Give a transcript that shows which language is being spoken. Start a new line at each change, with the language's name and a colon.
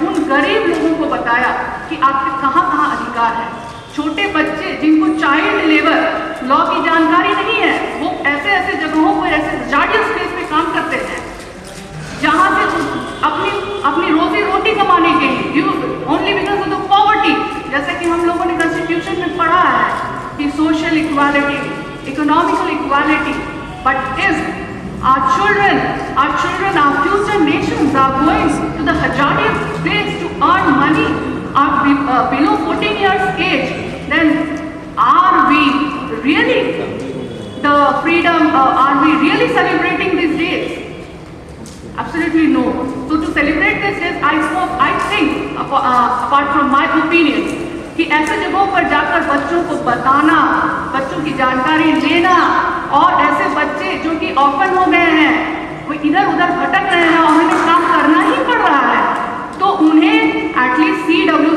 Hindi: उन गरीब लोगों को बताया कि आपके कहाँ कहाँ अधिकार है। छोटे बच्चे जिनको चाइल्ड लेबर लॉ की जानकारी नहीं है, वो ऐसे ऐसे जगहों पर, ऐसे जार्डियस प्लेस पे काम करते हैं जहाँ से अपनी रोजी रोटी कमाने के लिए
English: Only because of the poverty.
Hindi: जैसे कि हम लोगों ने कॉन्स्टिट्यूशन में पढ़ा है कि
English: Social equality, economical equality, but if our children, our future nations are going to the hazardous place to earn money, are below 14 years age, then are we really the freedom, are we really celebrating these days? Absolutely no. So to celebrate these days, I think, apart from my opinion,
Hindi: कि ऐसे जगहों पर जाकर बच्चों को बताना, बच्चों की जानकारी लेना और ऐसे बच्चे जो कि ऑर्फन हो गए हैं, वो इधर उधर भटक रहे हैं और उन्हें काम करना ही पड़ रहा है, तो उन्हें एटलीस्ट सीड